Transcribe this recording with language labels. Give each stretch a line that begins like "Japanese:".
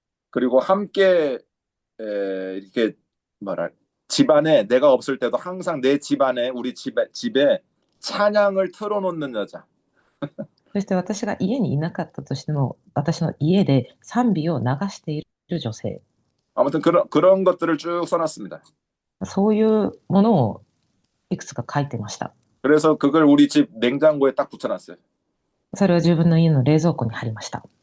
Korean: 그리고 함께 이렇게 집안에 내가 없을 때도 항상 내 집안에 우리 집에 찬양을 틀어놓는 여자.
Japanese: そして私が家にいなかったとしても、私の家で賛美を流している女性。
Korean: 아무튼 그런 것들을 쭉 써놨습니다.
Japanese: そういうものをいくつか書いてました。
Korean: 그래서 그걸 우리 집 냉장고에 딱 붙여놨어요.
Japanese: それを自分の家の冷蔵庫に貼りました。